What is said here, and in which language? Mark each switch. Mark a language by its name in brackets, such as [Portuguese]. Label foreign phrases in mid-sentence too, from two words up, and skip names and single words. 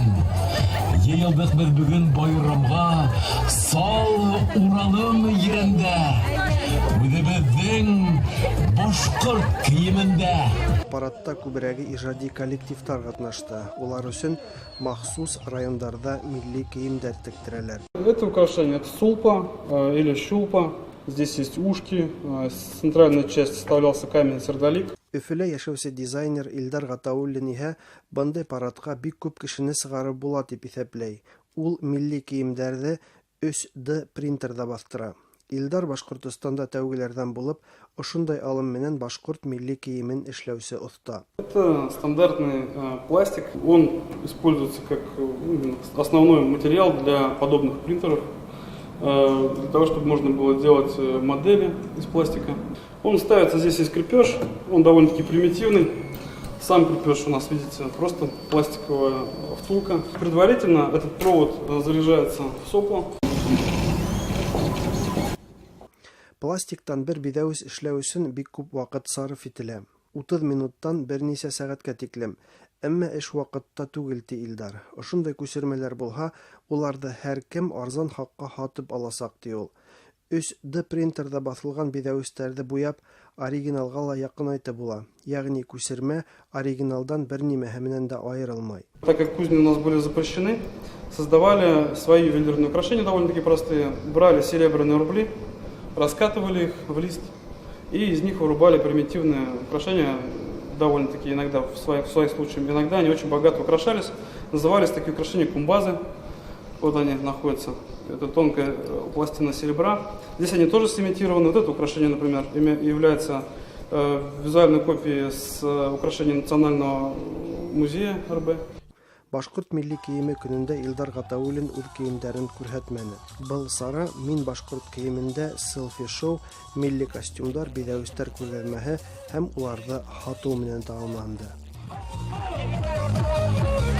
[Bashkir] Йыйылдыҡ беҙ бөгөн байрамға, сал Уралым ерендә, үҙебеҙҙең башҡорт кейемендә. Парадта күберәге ижади коллективтар ҡатнашты. Улар өсөн махсус райондарда милли кейемдәр тектерәләр. [Russian] Это украшение от сулпа или щулпа. Здесь есть ушки. С центральной части вставлялся камень сердолик. [Bashkir] Өфөлә йәшәүсе дизайнер Илдар Ғатауллин иһә бындай парадҡа бик күп кешене сығарып була дип иҫәпләй. Ул милли кейемдәрҙе 3D принтерҙа баҫтыра. Илдар Башҡортостанда тәүгеләрҙән булып, ошондай алым менән башҡорт милли кейемен эшләүсе оҫта. [Russian] Это стандартный пластик. Он используется как основной материал для подобных принтеров. Для того, чтобы можно было делать модели из пластика. Он ставится, здесь есть крепеж, он довольно-таки примитивный. Сам крепеж у нас, видите, просто пластиковая втулка. Предварительно этот провод заряжается в сопло. [Bashkir] Пластиктан бер биҙәүес эшләү өсөн бик күп ваҡыт сарыф ителә. 30 минуттан бер нисә сәғәткә тиклем. Әммә эш ваҡытта түгел, ти Илдар. Ошондай күсермәләр булһа, уларҙы һәр кем арзан хаҡҡа һатып аласаҡ, ти ул. 3D принтерҙа баҫылған биҙәүестәрҙе буяп, оригиналға ла яҡынайтып була. Йәғни күсермә оригиналдан бер нимәһе менән дә айырылмай. [Russian] Так как кузни у нас были запрещены, создавали свои ювелирные украшения довольно-таки простые. Брали серебряные рубли, раскатывали их в лист и из них вырубали примитивные украшения, довольно-таки иногда в своих случаях. Иногда они очень богато украшались. Назывались такие украшения кумбазы. Вот они находятся. Это тонкая пластина серебра. Здесь они тоже сымитированы. Вот это украшение, например, является визуальной копией с украшением Национального музея РБ. [Bashkir] Башҡорт милли кейеме көнөндә Илдар Ғатауллин үҙ кейемдәрен күрһәтмәне. Был сара «Мин башҡорт кейемендә» селфи-шоу, милли костюмдар, биҙәүестәр күргәҙмәһе һәм уларҙы һатыу менән тамамланды.